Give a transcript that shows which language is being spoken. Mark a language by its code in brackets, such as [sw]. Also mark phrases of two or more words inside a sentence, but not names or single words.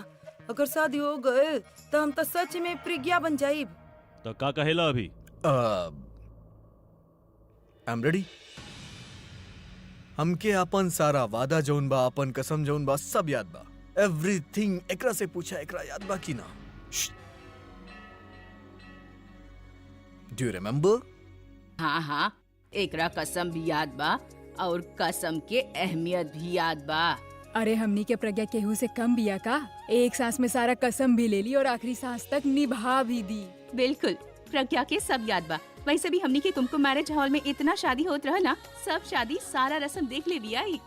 [bho] अगर शादी हो गए तो हम तो सच में प्रज्ञा बन जाइब। तो का कहेला अभी? [en] I am ready. [bho] हमके अपन सारा वादा जौन बा, अपन कसम जौन बा, सब याद बा। एवरीथिंग एकरा से पूछा, एकरा याद बा कि ना? [en] Do you remember? [bho] हाँ हाँ, एकरा कसम भी याद बा और कसम के अहमियत भी याद बा। अरे हमनी के प्रज्ञा केहू से कम बिया का? एक सांस में सारा कसम भी ले ली और आखिरी सांस तक निभा भी दी। बिल्कुल, प्रज्ञा के सब याद बा। वैसे भी हमनी के कुमकुम [en] marriage hall [bho] में इतना शादी होत रहा ना, सब शादी सारा रस्म देख ले बिया ही।